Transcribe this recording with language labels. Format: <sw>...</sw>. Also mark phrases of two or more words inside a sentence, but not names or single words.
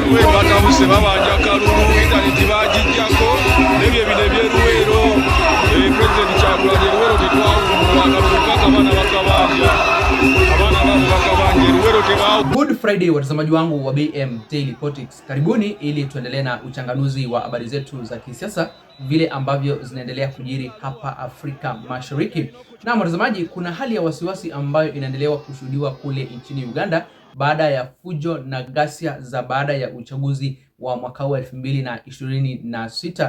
<lg>batabuuse babanja kalulu internet bagijjako nebyo ebino ebyeruweero President Kyagulanyi Luweero tetwawulwanga abaana bakabanja Luweero tebaawo.</lg> <en>Good Friday</en> <sw>watazamaji wangu wa BM Daily Politics. Karibuni ili tuendelee na uchanganuzi wa habari zetu za kisiasa vile ambavyo zinaendelea kujiri hapa Afrika Mashariki. Na watazamaji, kuna hali ya wasiwasi ambayo inaendelea kushuhudiwa kule nchini Uganda baada ya fujo na ghasia za baada ya uchaguzi wa mwaka wa 2026.</sw>